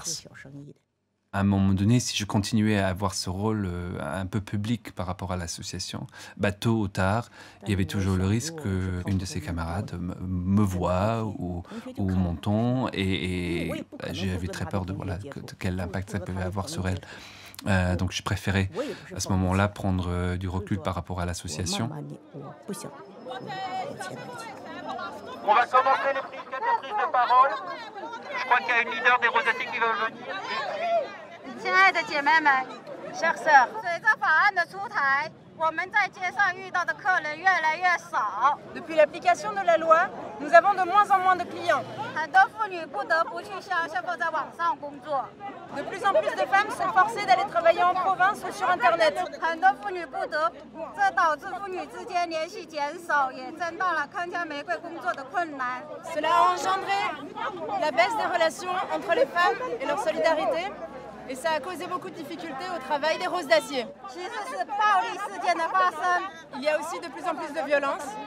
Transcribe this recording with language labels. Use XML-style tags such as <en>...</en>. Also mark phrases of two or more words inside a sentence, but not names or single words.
<fr>» À un moment donné, si je continuais à avoir ce rôle un peu public par rapport à l'association, tôt ou tard, il y avait toujours le risque qu'une de ses camarades me voie ou m'entende et j'avais très peur de quel impact ça pouvait avoir sur elle. Donc je préférais à ce moment-là prendre du recul par rapport à l'association. On va commencer quelques prises de parole. Je crois qu'il y a une leader des Rosaceae qui va venir.</fr> <zh>亲爱的姐妹们、</zh> <fr>chers sœurs，</fr> <zh>随着法案的出台，我们在街上遇到的客人越来越少。</zh> <fr>Depuis l'application de la loi, nous avons de moins en moins de clients.</fr> <zh>很多妇女不得不去乡下或在网上工作。</zh> <fr>De plus en plus de femmes sont forcées d'aller travailler en province ou sur Internet.</fr> <zh>很多妇女不得不，这导致妇女之间联系减少，也增大了铿锵玫瑰工作的困难。</zh> <fr>Cela a engendré la baisse des relations entre les femmes et leur solidarité. Et ça a causé beaucoup de difficultés au travail des roses d'acier. Il y a aussi de plus en plus de violence.</fr>